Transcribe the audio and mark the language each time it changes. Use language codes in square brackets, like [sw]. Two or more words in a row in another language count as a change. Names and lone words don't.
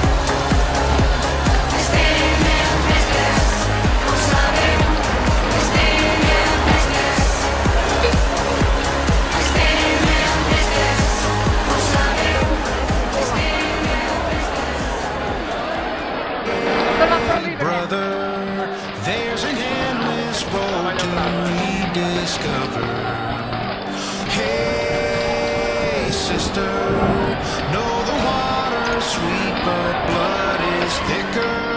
[ca] Estem en festes, ho sabeu, estem en festes. Estem en festes, ho sabeu, estem en festes. [en] Brother, there's an endless road to rediscover. Hey, sister, know the water's sweet, but blood is thicker.